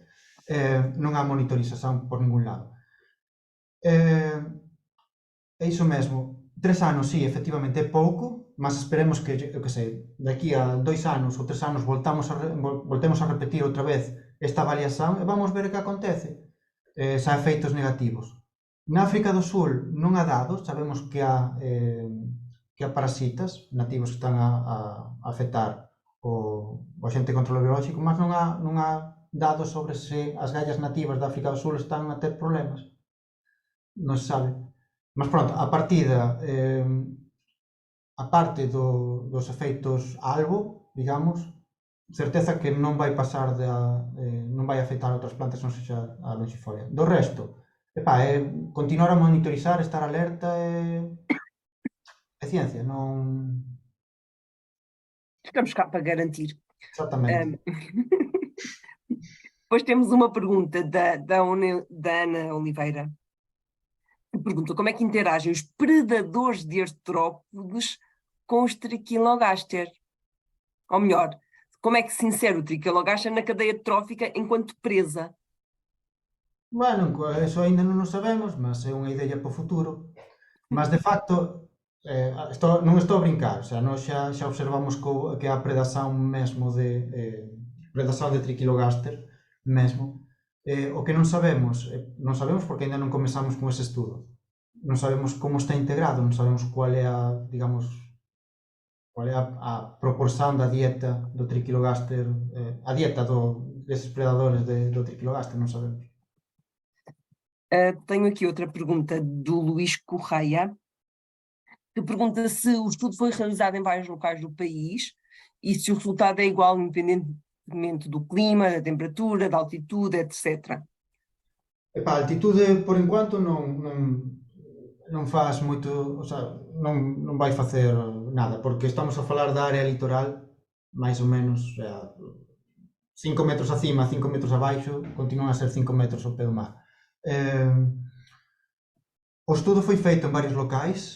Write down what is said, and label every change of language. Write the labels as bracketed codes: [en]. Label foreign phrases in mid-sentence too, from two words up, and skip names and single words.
[gl] Non há monitorización por ningún lado. É iso mesmo. 3 anos, sí, efectivamente é pouco, mas esperemos que, eu que sei, daqui a 2 anos ou 3 anos voltemos a repetir outra vez esta avaliación e vamos ver o que acontece. Se há efeitos negativos. Na África do Sul non há dados, sabemos que há parasitas nativos que están a afectar o agente de controlo biolóxico, mas non há dados sobre se as gallas nativas da África do Sul están a ter problemas. Non se sabe. Mas pronto, a partida, a parte dos efeitos algo, digamos, certeza que non vai pasar non vai afectar outras plantas, non sexa a longifolia. Do resto, continuar a monitorizar, estar alerta é ciencia, non... [pt] Estamos cá para garantir. Exactamente. Depois temos uma pergunta da Ana Oliveira, que pergunta como é que interagem os predadores de artrópodes com os triquilogaster? Ou melhor, como é que se insere o triquilogaster na cadeia trófica enquanto presa? [gl] Bueno, eso ainda non o sabemos, mas é unha idea para o futuro. Mas, de facto, non estou a brincar, o sea, nós xa observamos que a predación mesmo predación de triquilogaster mesmo, o que non sabemos porque ainda non comezamos con ese estudo, non sabemos como está integrado, non sabemos cual é a proporción da dieta do triquilogaster, a dieta deses predadores do triquilogaster, non sabemos. [pt] Tenho aqui outra pergunta do Luís Correia, que pergunta se o estudo foi realizado em vários locais do país e se o resultado é igual independentemente do clima, da temperatura, da altitude, etc. A altitude, por enquanto, [gl] non faz moito, o sea, non vai facer nada, porque estamos a falar da área litoral, máis ou menos, 5 metros acima, 5 metros abaixo, continúan a ser 5 metros ao pé do mar. O estudo foi feito en varios locais.